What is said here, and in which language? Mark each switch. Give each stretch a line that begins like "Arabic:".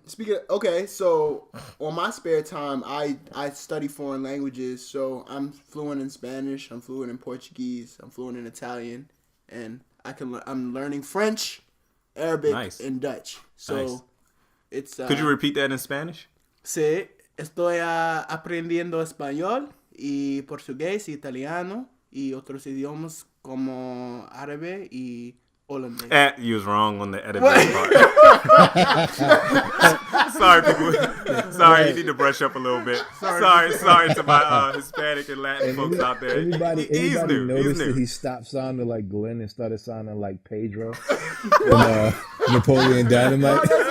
English: Speaking of, okay, so on my spare time, I study foreign languages. So I'm fluent in Spanish, I'm fluent in Portuguese, I'm fluent in Italian, and I'm learning French, Arabic, Nice. and Dutch. So Nice. it's. Could you repeat that in Spanish?
Spanish: Sí, estoy aprendiendo español y portugués, italiano y otros idiomas como árabe y holandés.
English: You was wrong on the editing part. Sorry, people. Sorry, you need to brush up a little bit. Sorry to my Hispanic and Latin folks out there. Anybody He's new. noticed that he stopped sounding like Glenn and started sounding like Pedro in Napoleon Dynamite?